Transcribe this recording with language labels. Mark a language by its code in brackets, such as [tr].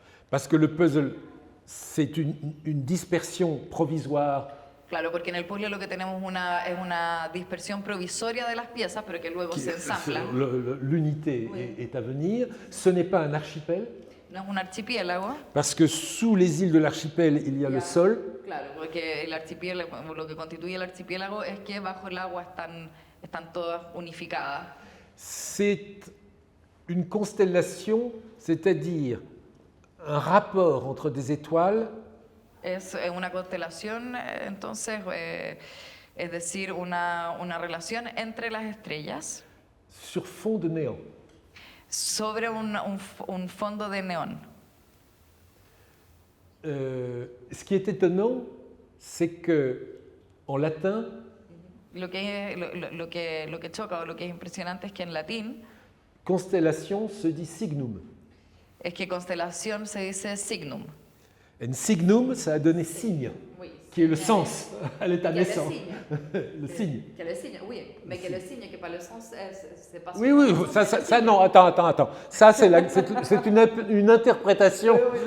[fr] Parce que le puzzle, c'est une dispersion provisoire. [es] Claro, porque en el puzzle lo que tenemos es una dispersión provisoria de las piezas, pero que luego se ensamblan. [fr] L'unité est à venir. Ce n'est pas un archipel. [es] No es un archipiélago. [fr] Parce que sous les îles de l'archipel, il y a le sol. [es] Claro, porque el archipiélago, lo que constituye el archipiélago es que bajo el agua están todas unificadas. [fr] C'est une constellation, c'est-à-dire un rapport entre des étoiles. [es] Es una constelación, entonces, es decir, una relación entre las estrellas. [fr] Sur fond de néant. [es] Sobre un fondo de neón. [fr] Ce qui est étonnant, c'est que en latin, [es] lo que choca o lo que es impresionante es que en latín [fr] constellation se dit signum. [es] Es que constelación se dice signum. [fr] Et signum, ça a donné signe, oui, qui est le sens à l'état naissant. Le signe. Que le signe, oui, mais que le signe, que pas le sens, c'est pas. Oui, oui, ça non, attends. Ça, c'est une interprétation.